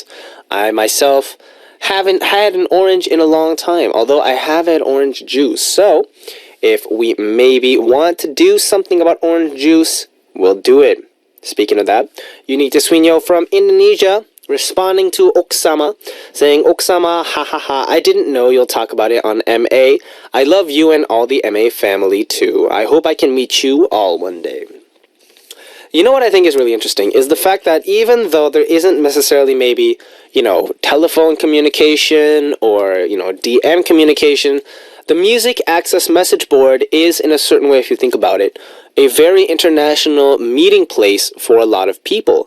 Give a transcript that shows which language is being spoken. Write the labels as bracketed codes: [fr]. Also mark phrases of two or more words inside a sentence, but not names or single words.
[en] I myself haven't had an orange in a long time, although I have had orange juice. So, if we maybe want to do something about orange juice, we'll do it. Speaking of that, Unita Swinyo from Indonesia responding to Oksama, saying, Oksama, ha ha ha, I didn't know you'll talk about it on MA. I love you and all the MA family too. I hope I can meet you all one day. You know what I think is really interesting is the fact that even though there isn't necessarily maybe, telephone communication or, DM communication, the Music Access message board is, in a certain way, if you think about it, a very international meeting place for a lot of people.